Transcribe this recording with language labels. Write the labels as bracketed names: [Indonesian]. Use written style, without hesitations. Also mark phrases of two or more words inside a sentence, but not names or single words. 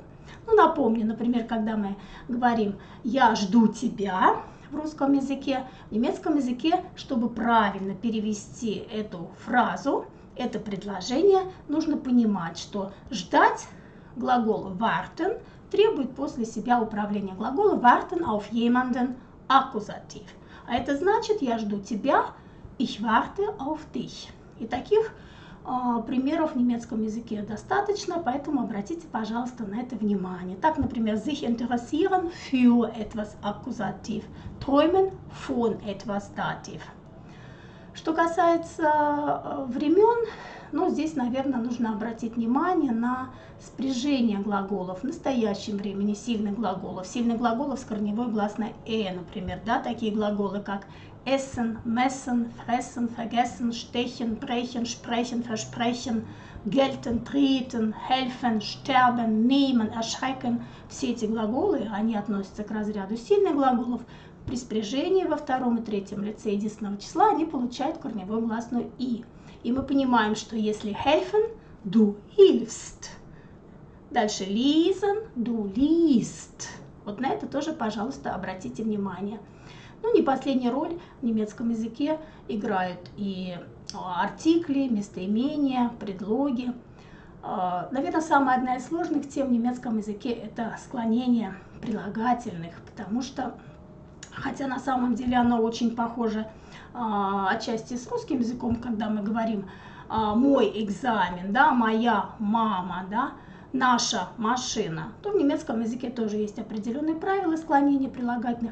[Russian] Напомню, например, когда мы говорим «я жду тебя», в русском языке, в немецком языке, чтобы правильно перевести эту фразу, это предложение, нужно понимать, что ждать глагол warten требует после себя управления глагола [German] warten auf jemanden [Russian] Аккузатив. А это значит, я жду тебя, [German] ich warte auf dich. [Russian] И таких примеров в немецком языке достаточно, поэтому обратите, пожалуйста, на это внимание. Так, например, [German] sich interessieren für etwas Akkusativ, träumen von etwas Dativ. [Russian] Что касается времен, здесь, наверное, нужно обратить внимание на спряжение глаголов в настоящем времени, сильных глаголов с корневой гласной например, да, такие глаголы, как [German] essen, messen, fressen, vergessen, stechen, brechen, sprechen, versprechen, gelten, treten, helfen, sterben, nehmen, erschrecken. [Russian] Все эти глаголы, они относятся к разряду сильных глаголов. При спряжении во втором и третьем лице единственного числа они получают корневую гласную «и». И мы понимаем, что если [German] helfen, du hilfst. [Russian] Дальше [German] lesen, du liest. [Russian] Вот на это тоже, пожалуйста, обратите внимание. Не последнюю роль в немецком языке играют и артикли, местоимения, предлоги. Наверное, самая одна из сложных тем в немецком языке – это склонение прилагательных, потому что, хотя на самом деле оно очень похоже отчасти с русским языком, когда мы говорим «мой экзамен», да, «моя мама», да, «наша машина», то в немецком языке тоже есть определенные правила склонения прилагательных.